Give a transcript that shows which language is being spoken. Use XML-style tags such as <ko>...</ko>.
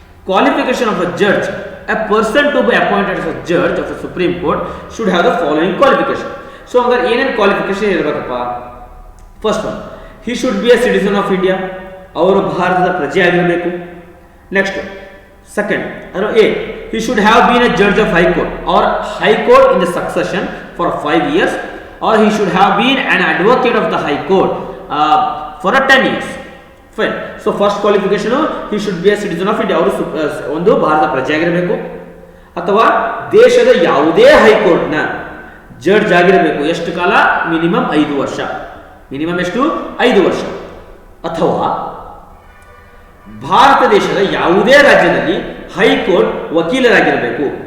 <en>Qualification of a judge. A person to be appointed as a judge of the Supreme Court should have the following qualification.</en> <kn>So ಅगर ಏನೇನು qualification ಇರಬೇಕಪ್ಪ?</kn> <en>First one, he should be a citizen of India.</en> <kn>ಅವರು ಭಾರತದ ಪ್ರಜೆ ಆಗಿರಬೇಕು.</kn> <en>Next, second, A, he should have been a judge of High Court or High Court in the succession for 5 years, or he should have been an advocate of the High Court for 10 years. Fine.</en> <kn>So first qualification,</kn> <en>He should be a citizen of India.</en> <kn>ಅವರು ಒಂದು ಭಾರತ ಪ್ರಜೆ ಆಗಿರಬೇಕು, ಅಥವಾ ದೇಶದ ಯಾವುದೇ ಹೈಕೋರ್ಟ್ನ judge ಆಗಿರಬೇಕು. ಎಷ್ಟು ಕಾಲ? ಮಿನಿಮಮ್ 5 ವರ್ಷ. ಮಿನಿಮಮ್ ಎಷ್ಟು? 5 ವರ್ಷ. ಅಥವಾ ಭಾರತ ದೇಶದ ಯಾವುದೇ ರಾಜ್ಯದಲ್ಲಿ ಹೈಕೋರ್ಟ್ ವಕೀಲರಾಗಿರಬೇಕು.</kn>